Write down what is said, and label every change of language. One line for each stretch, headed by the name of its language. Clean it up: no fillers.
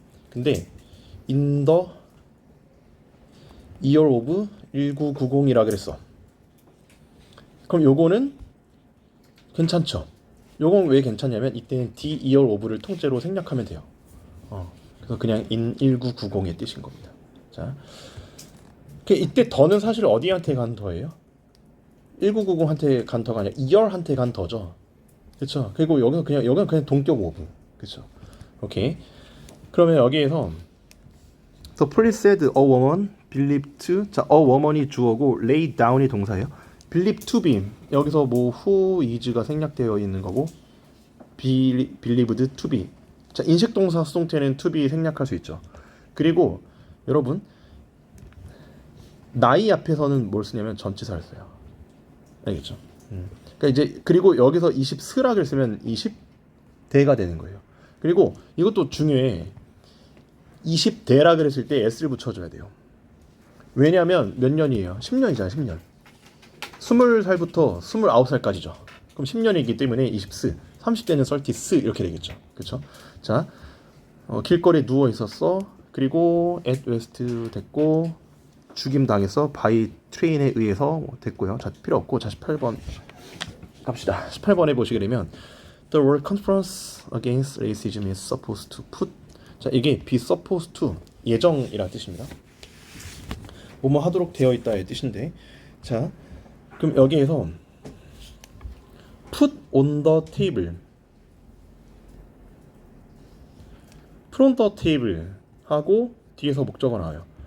Korean: 근데 in the year of 1990이라 그랬어. 그럼 요거는 괜찮죠. 요건 왜 괜찮냐면 이때는 the year of를 통째로 생략하면 돼요. 그래서 그냥 in 1990의 뜻인 겁니다. 자, 이때 더는 사실 어디한테 간 더예요? 1990한테 간 더가 아니라 year한테 간 더죠. 그렇죠. 그리고 여기는 그냥 동격 오브. 그렇죠. 오케이. 그러면 여기에서
English: So police said a woman believed to.
Korean: 자, a woman이 주어고 lay down이 동사예요.
English: believe to be.
Korean: 여기서 뭐 who is가 생략되어 있는 거고
English: believed to be.
Korean: 자, 인식 동사 수동태는 to be 생략할 수 있죠. 그리고 여러분 나이 앞에서는 뭘 쓰냐면 전치사를 써요. 알겠죠? 그러니까 이제 그리고 여기서 20스락을 쓰면 20대가 되는 거예요. 그리고 이것도 중요해. 20대라 그랬을 때 s를 붙여줘야 돼요. 왜냐하면 몇 년이에요? 10년이잖아요. 10년. 20살부터 29살까지죠. 그럼 10년이기 때문에 20스. 30대는 30스 이렇게 되겠죠. 그렇죠? 자, 길거리에 누워 있었어. 그리고 at west 됐고 죽임 당했어. by train에 의해서 됐고요. 자, 필요 없고. 자, 18번 갑시다. 18번에 보시게 되면
English: The World Conference Against Racism is supposed to put.
Korean: 자, 이게 be supposed to 예정이라는 뜻입니다. 뭐뭐 하도록 되어 있다의 뜻인데, 자, 그럼 여기에서
English: put on the table, put on the table
Korean: 하고 뒤에서 목적어 나와요.